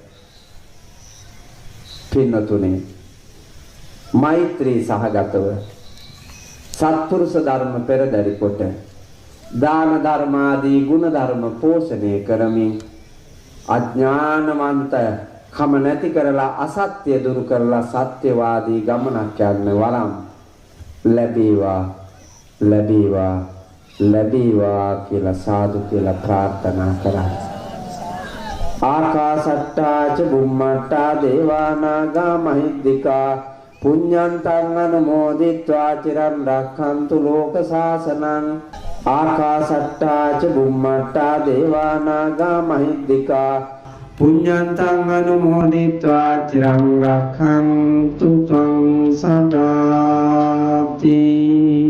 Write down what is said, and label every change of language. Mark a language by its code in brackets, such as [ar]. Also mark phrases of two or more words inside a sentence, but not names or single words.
[si] පින්නතුනේ මෛත්‍රී සහගතව සත්පුරුෂ ධර්ම පෙරදරි කොට දාන ධර්ම ආදී ගුණ ධර්ම පෝෂණය කරමින් අඥානවන්ත කම නැති කරලා අසත්‍ය දුරු කරලා සත්‍යවාදී ගමනක් යන්න වරම් ලැබේවා ලැබේවා ලැබේවා කියලා සාදු කියලා ප්‍රාර්ථනා කරා. [pi] ආකාසට්ටා ච බුම්මට්ටා දේවානාගා මහිද්దికා පුඤ්ඤන්තං අනුමෝදිත්වා චිරන් රක්ඛන්තු ලෝක සාසනං. ආකාසට්ටා ච බුම්මට්ටා දේවානාගා මහිද්దికා පුඤ්ඤන්තං අනුමෝදිත්වා චිරං රක්ඛන්තු ත්වං සදාති.